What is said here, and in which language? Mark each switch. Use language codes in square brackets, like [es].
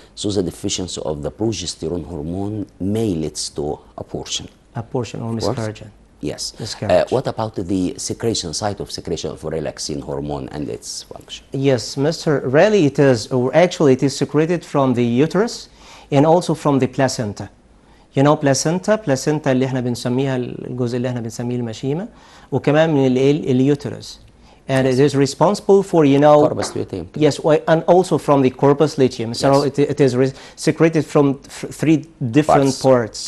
[en] So the deficiency of the progesterone hormone may lead to abortion. Abortion or miscarriage. Yes. What about the secretion, site of secretion of relaxin hormone and its function? Yes, Mr. Really it is, or actually it is secreted from the uterus and also from the placenta. You know placenta [ar] اللي احنا بنسميها الجزء اللي احنا بنسميه المشيمة وكمان من اليوترس. [en] And it is responsible for, corpus luteum. Yes, and also from the corpus luteum. So it is secreted from 3 different parts.